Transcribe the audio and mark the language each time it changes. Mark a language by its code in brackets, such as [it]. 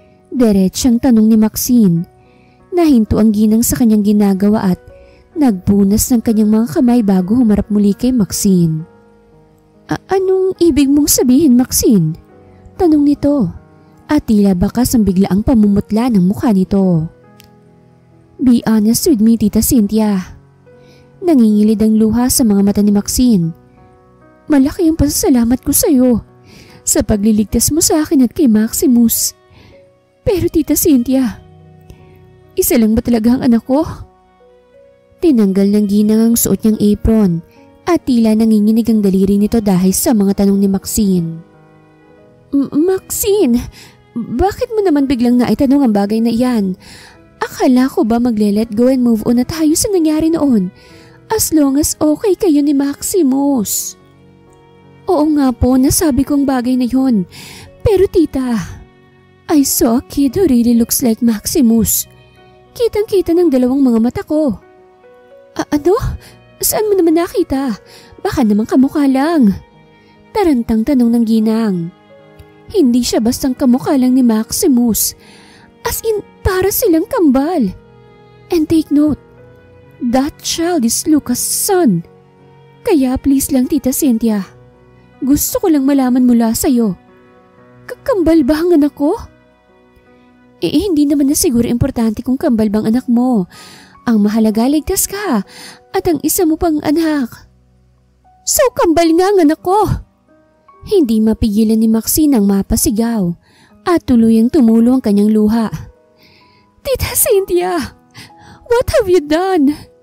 [tl] Diretsang tanong ni Maxine. Nahinto ang ginang sa kanyang ginagawa at nagpunas ng kanyang mga kamay bago humarap muli kay Maxine. Anong ibig mong sabihin, Maxine? Tanong nito at tila bakas ang biglaang pamumutla ng mukha nito. [en] Be honest with me, Tita Cynthia. [tl] Nangingilid ang luha sa mga mata ni Maxine. Malaki ang pasasalamat ko sa iyo sa pagliligtas mo sa akin at kay Maximus. Pero Tita Cynthia, isa lang ba talaga ang anak ko? Tinanggal ng ginang ang suot niyang apron at tila nanginginig ang daliri nito dahil sa mga tanong ni Maxine. Maxine, bakit mo naman biglang naitanong ang bagay na iyan? Akala ko ba magle- [en] let go and move on [tl] na tayo sa nangyari noon [en] as long as [tl] okay kayo ni Maximus? Oo nga po, nasabi kong bagay na yun. Pero tita, [en] I saw a kid who really looks like Maximus. [tl] Kitang-kita ng dalawang mga mata ko. Ano? Saan mo naman nakita? Baka naman kamukha lang. Tarantang tanong ng ginang. Hindi siya bastang kamukha lang ni Maximus. As in, para silang kambal. [en] And take note, that child is Lucas' son. [tl] Kaya please lang Tita Cynthia, gusto ko lang malaman mula sa'yo. Kambal ba ang anak ko? Hindi naman na siguro importante kung kambal bang anak mo. Ang mahalaga ligtas ka at ang isa mo pang anak. So kambal nga ang anak ko. Hindi mapigilan ni Maxine ang mapasigaw at tuluyang tumulo ang kanyang luha. [en] Tita Cynthia, what have you done?